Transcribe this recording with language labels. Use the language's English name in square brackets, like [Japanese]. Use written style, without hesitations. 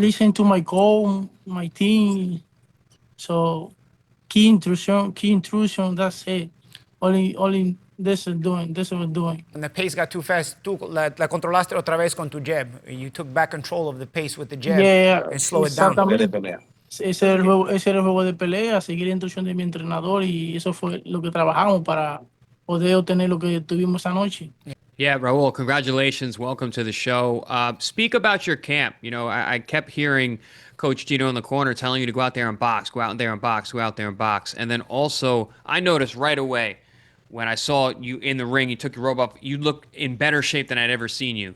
[English] Listen to my coach, my team. So, key intrusion, that's it. Only this is doing. When the pace got too fast, [Spanish] la controlaste otra vez con tu jab. [English] You took back control of the pace with the jab and slow it down. [Spanish] Ese era el juego de pelea, seguir la instrucción de mi entrenador, y eso fue lo que trabajamos para poder obtener lo que tuvimos anoche. [English] Yeah, Raul, congratulations. Welcome to the show. Speak about your camp. I kept hearing Coach Gino in the corner telling you to go out there and box, go out there and box, go out there and box. And then also, I noticed right away when I saw you in the ring, you took your robe off, you look in better shape than I'd ever seen you.